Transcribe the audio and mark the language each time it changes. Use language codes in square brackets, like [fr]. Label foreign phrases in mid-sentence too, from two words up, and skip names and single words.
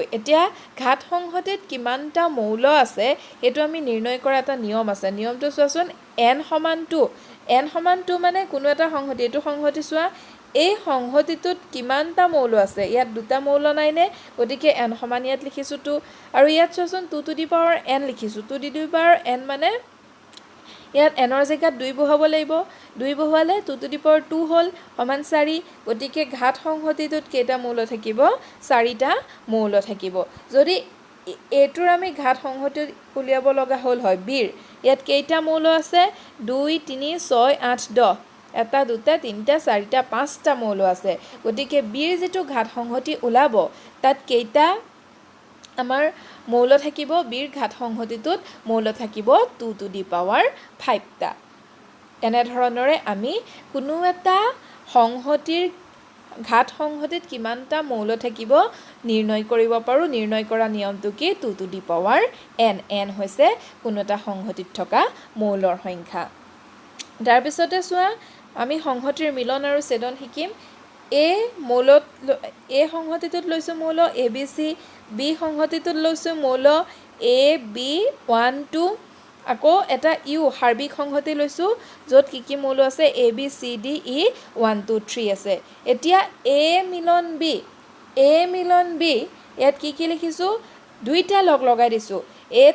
[as] এতিয়া ঘাত সংহতিত কিমানটা মৌল আছে সেইটো আমি নিৰ্ণয় কৰা এটা নিয়ম আছে। নিয়মটো চোৱাচোন, n সমান 2। n সমান 2 মানে কোনো এটা সংহতি, এইটো সংহতি চোৱা, এই সংহতিটোত কিমানটা মৌল আছে? ইয়াত 2টা মৌল নাইনে? গতিকে n সমান ইয়াত লিখিছোঁ 2। আৰু ইয়াত চোৱাচোন 2 [en] to the power n [as] লিখিছোঁ। 2 [en] to the power n [as] মানে ইয়াত এনৰ জেগাত 2 বহাব লাগিব, 2 বহালে 2 [en] to the power 2 [as] হ'ল সমান 4। গতিকে ঘাত সংহতিটোত কেইটা মৌল থাকিব? 4টা মৌল থাকিব। যদি এইটোৰ আমি ঘাত সংহতি উলিয়াব লগা হ'ল হয় বিৰ ইয়াত কেইটা মৌল আছে 2 3 6 8 10 এটা দুটা তিনিটা চাৰিটা পাঁচটা মৌল আছে গতিকে বিৰ যেটো ঘাত সংহতি ওলাব তাত কেইটা আমাৰ মৌল থাকিব বিৰ ঘাত সংহতিটোত মৌল থাকিব 2 [en] to the power 5 [as] টা এনে ধৰণৰে আমি কোনো এটা সংহতিৰ ঘাত সংহতিত কিমানটা মৌল থাকিব নিৰ্ণয় কৰিব পাৰো নিৰ্ণয় কৰা নিয়মটো কি 2 [en] to the power n [as] n হৈছে কোনো এটা সংহতিত থকা মৌলৰ সংখ্যা তাৰ পিছতে চোৱা আমি সংহতিৰ মিলন আৰু ছেদন শিকিম এ সংহতিটোত লৈছো মৌল এ বি সি বি সংহতিটোত লৈছো মৌল এ বি 1 2 আকৌ এটা ইউ হাৰ্বিক সংহতি লৈছো য'ত কি মৌল আছে এ বি সি ডি ই 1 2 3 আছে এতিয়া এ মিলন বি ইয়াত কি লিখিছো দুইটা লগাই দিছো এত